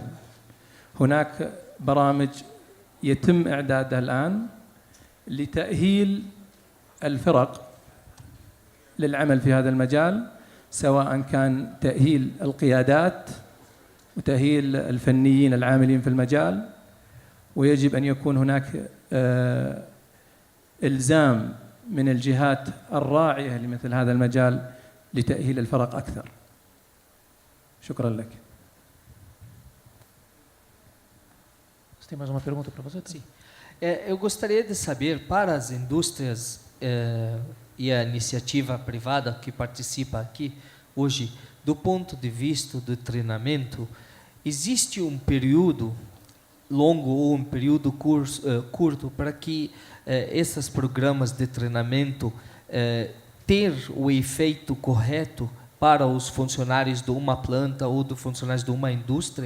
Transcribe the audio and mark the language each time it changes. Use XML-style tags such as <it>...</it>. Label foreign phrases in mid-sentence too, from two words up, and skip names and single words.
<ar>هناك برامج يتم إعدادها الآن لتأهيل الفرق للعمل في هذا المجال، سواء كان تأهيل القيادات وتأهيل الفنيين العاملين في المجال، ويجب أن يكون هناك إلزام من الجهات الراعية لمثل هذا المجال لتأهيل الفرق أكثر. شكرا لك.</ar> <pt>Você tem mais uma pergunta para fazer? Sim. Eu gostaria de saber, para as indústrias e a iniciativa privada que participa aqui hoje, do ponto de vista do treinamento, existe um período longo ou um período curto para que esses programas de treinamento ter o efeito correto para os funcionários de uma planta ou dos funcionários de uma indústria?</pt>